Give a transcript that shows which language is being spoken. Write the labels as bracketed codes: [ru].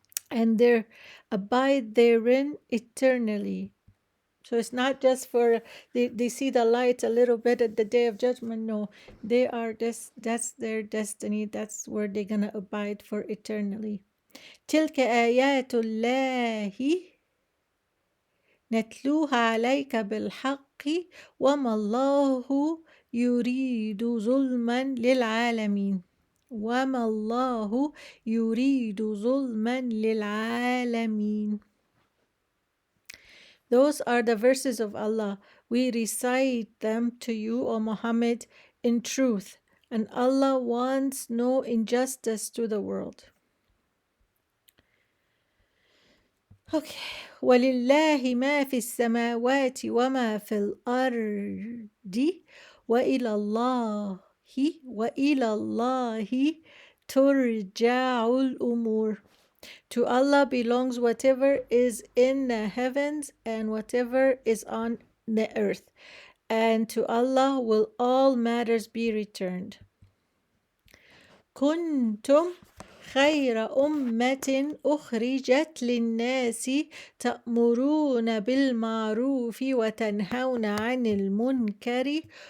[en] And they abide therein eternally. So it's not just for they see the light a little bit at the day of judgment. No, they are that's their destiny. That's where they're gonna abide for eternally. [ar] تلك آيات الله نتلوها عليك بالحق وما الله يريد ظلما للعالمين. وما الله يريد ظلما للعالمين. [en] Those are the verses of Allah. We recite them to you, O Muhammad, in truth, and Allah wants no injustice to the world. Okay. [ar] وَلِلَّهِ مَا فِي السَّمَاوَاتِ وَمَا فِي الْأَرْضِ وَإِلَى اللَّهِ تُرْجَعُ الْأُمُورِ. [en] To Allah belongs whatever is in the heavens and whatever is on the earth, and to Allah will all matters be returned. [ar] كنتم خير أمة أخرجت للناس تأمرون بالمعروف وتنهون عن المنكر